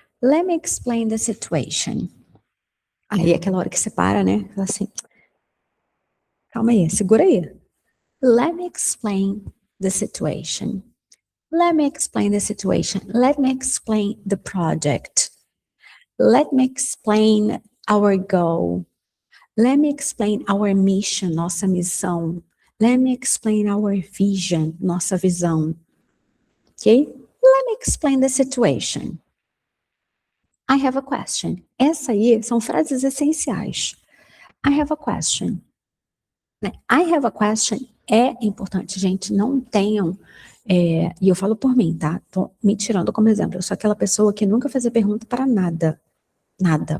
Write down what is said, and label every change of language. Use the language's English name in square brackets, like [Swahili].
[English] Let me explain the situation. [Portuguese] Aí é aquela hora que você para, né? Fala assim, calma aí, segura aí. [English] Let me explain the situation. Let me explain the situation. Let me explain the project. Let me explain our goal. Let me explain our mission, [Portuguese] nossa missão. [English] Let me explain our vision, [Portuguese] nossa visão. [English] Ok? Let me explain the situation. I have a question. [Portuguese] Essa aí são frases essenciais. [English] I have a question. I have a question [Portuguese] é importante, gente. Não tenham, e eu falo por mim, tá? Tô me tirando como exemplo. Eu sou aquela pessoa que nunca fazia pergunta para nada. Nada.